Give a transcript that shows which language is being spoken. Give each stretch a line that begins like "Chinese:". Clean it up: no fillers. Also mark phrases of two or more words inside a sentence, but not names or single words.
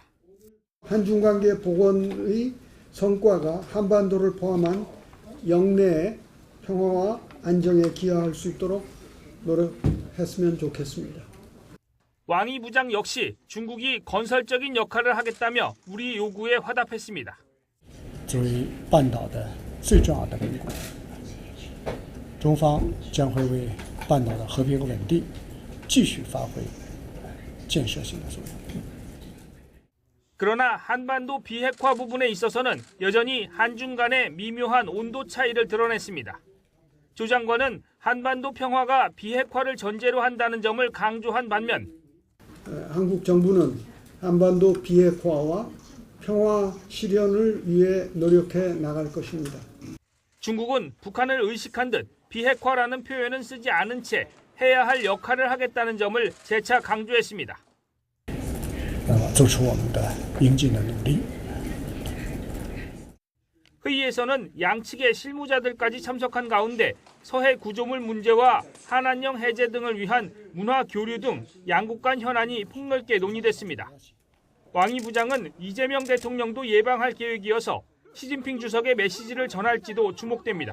Korean: 한중 관계 복원의 성과가 한반도를 포함한 영내의 평화와 안정에 기여할 수 있도록 노력했으면 좋겠습니다. 왕이 부장 역시 중국이 건설적인 역할을 하겠다며 우리 요구에 화답했습니다.
Chinese: 作为半岛的最重要的邻国，中方将会为半岛的和平稳定继续发挥建设性的作用。
Korean: 그러나 한반도 비핵화 부분에 있어서는 여전히 한중 간의 미묘한 온도 차이를 드러냈습니다. 조 장관은 한반도 평화가 비핵화를 전제로 한다는 점을 강조한 반면 한국 정부는 한반도 비핵화와 평화 실현을 위해 노력해 나갈 것입니다. 중국은 북한을 의식한 듯 비핵화라는 표현은 쓰지 않은 채 해야 할 역할을 하겠다는 점을 재차 강조했습니다.
Chinese: 做出我们的应尽的努力。
Korean: 회의에서는 양측의 실무자들까지 참석한 가운데 서해 구조물 문제와 한한령 해제 등을 위한 문화 교류 등 양국 간 현안이 폭넓게 논의됐습니다. 왕이 부장은 이재명 대통령도 예방할 계획이어서 시진핑 주석의 메시지를 전할지도 주목됩니다.